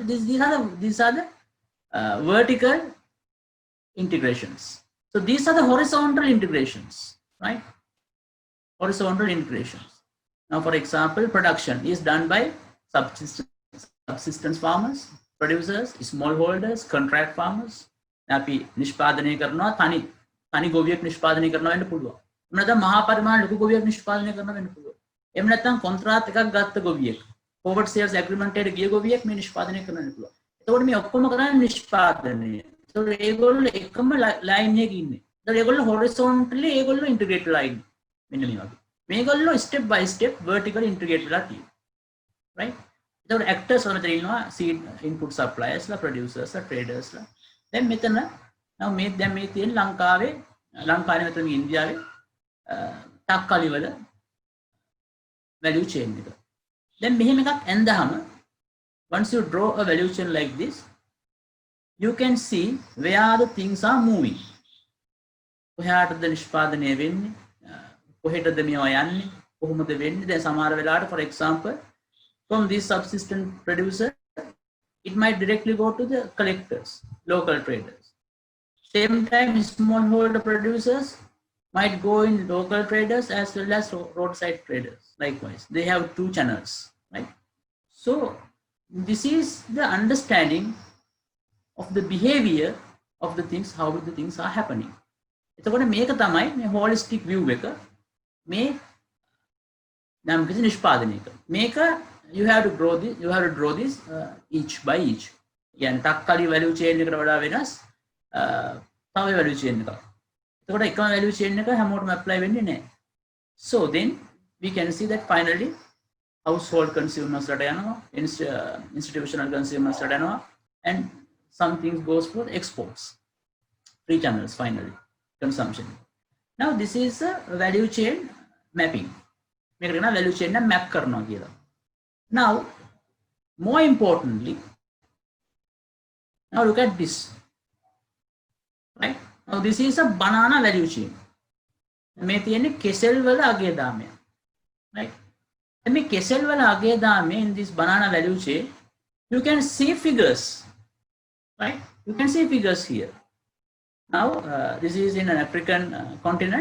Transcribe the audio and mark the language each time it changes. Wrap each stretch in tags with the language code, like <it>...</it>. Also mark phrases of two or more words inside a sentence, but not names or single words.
<en>These are the vertical integrations. So these are the horizontal integrations, right? Horizontal integrations. Now, for example, production is done by subsistence farmers, producers, smallholders, contract farmers.</en> <si>අපි නිෂ්පාදනය කරනවා තනි ගොවියෙක් නිෂ්පාදනය කරනවා වෙන්න පුළුවන්. එහෙම නැත්නම් මහා පරිමාණ ලොකු ගොවියෙක් නිෂ්පාදනය කරනවා වෙන්න පුළුවන්. එහෙම නැත්නම් කොන්ත්‍රාත් එකක් ගත්ත ගොවියෙක්,</si> <en>forward sales agreement</en> <si>එකට ගිය ගොවියෙක් මේ නිෂ්පාදනය කරන්න වෙන්න පුළුවන්. එතකොට මේ ඔක්කොම කරන්නේ නිෂ්පාදනය. ඒතකොට ඒගොල්ලෝ එකම ලයින් එකේ ඉන්නේ. ඒතකොට ඒගොල්ලෝ horizontally ඒගොල්ලෝ integrate වෙලා ඉන්නේ. මෙන්න මේ වගේ. මේගොල්ලෝ</si> <en>step by step vertically integrate</en> <si>වෙලා තියෙනවා. Right? ඒතකොට actors වල තියෙනවා</si> <en>seed input suppliers</en> <si>ලා, producers ලා, traders ලා. දැන් මෙතන දැන් මේ තියෙන ලංකාවේ මෙතන ඉන්දියාවේ තක්කාලි වල</si> <en>value chain</en> <si>එක.</si> <en>Then</en> <si>මෙහෙම එකක් ඇඳහම</si> <en>once you draw a value chain like this, you can see where the things are moving.</en> <si>කොහාටද නිෂ්පාදනය වෙන්නේ? කොහෙටද මේවා යන්නේ? කොහොමද වෙන්නේ? දැන් සමහර වෙලාවට</si> <en>for example from this subsistence producer, it might directly go to the collectors, local traders. Same time, smallholder producers might go in local traders as well as roadside traders. Likewise, they have two channels, right? So this is the understanding of the behavior of the things, how the things are happening.</en> <si>එතකොට මේක තමයි මේ</si> <en>holistic view</en> <si>එක මේ නම් කිසි නිෂ්පාදනයක.</si> <en>මේක you have to draw this each by each.</en> <si>يعني තක්කලි</si> <en>value chain</en> <si>එකට වඩා වෙනස් තව</si> <en>value chain</en> <si>එකක්. එතකොට එකම</si> <en>value chain</en> <si>එක හැමෝටම apply වෙන්නේ නැහැ.</si> <en>So then we can see that finally household consumers</en> <si>රට යනවා,</si> <en>institutional consumers</en> <si>රට යනවා,</si> <en>and some things goes for exports. Three channels finally. Consumption. Now this is a value chain mapping.</en> <si>මේකට කියනවා</si> <en>value chain</en> <si>එක map කරනවා කියලා.</si> <en>Now more importantly, now look at this. Right? Now this is a banana value chain.</en> <si>මේ තියෙන්නේ කෙසෙල් වල අගය දාමය.</si> <en>Right? And</en> <si>මේ කෙසෙල් වල අගය දාමය</si> <en>in this banana value chain, you can see figures. Right? You can see figures here. Now, this is in an African continent.</en>